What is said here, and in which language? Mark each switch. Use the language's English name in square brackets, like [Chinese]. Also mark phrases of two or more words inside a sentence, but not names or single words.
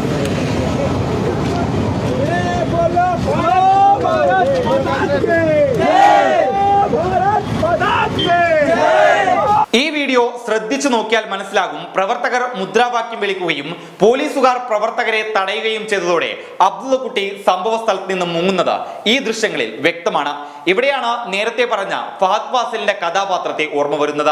[Hindi] बोलो भारत माता की जय। भारत माता की जय। [Malayalam] ഈ വീഡിയോ ശ്രദ്ധിച്ചു നോക്കിയാൽ മനസ്സിലാകും പ്രവർത്തകർ മുദ്രാവാക്യം വിളിക്കുകയും പോലീസുകാർ പ്രവർത്തകരെ തടയുകയും ചെയ്തതോടെ അബ്ദുള്ള കുട്ടി സംഭവ സ്ഥലത്ത് നിന്ന് മുങ്ങുന്നത് ഈ ദൃശ്യങ്ങളിൽ വ്യക്തമാണ്. ഇവിടെയാണ് നേരത്തെ പറഞ്ഞ ഫഹദ് ഫാസിലിന്റെ കഥാപാത്രത്തെ ഓർമ്മ വരുന്നത്.